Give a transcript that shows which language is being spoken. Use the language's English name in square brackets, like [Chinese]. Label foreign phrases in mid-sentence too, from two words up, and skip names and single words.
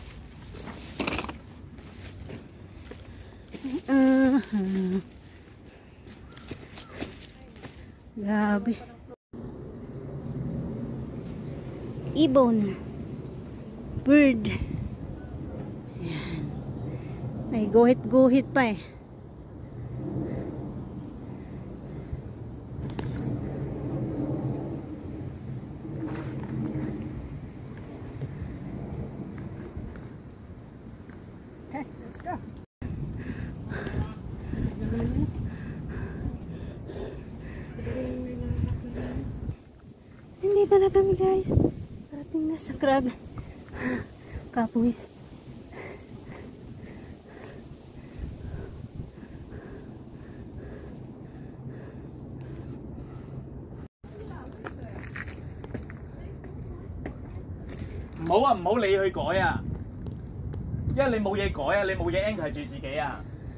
[Filipino] Grabe. Ibon. Bird. Ayan. May guhit-guhit pa eh. [English] Okay, let's go. [Filipino] Nandito na kami guys. Parating na sa crag. Kapoy. [Cantonese] 唔好理佢改啊！因為你冇嘢改啊，你冇嘢 anchor 住自己啊。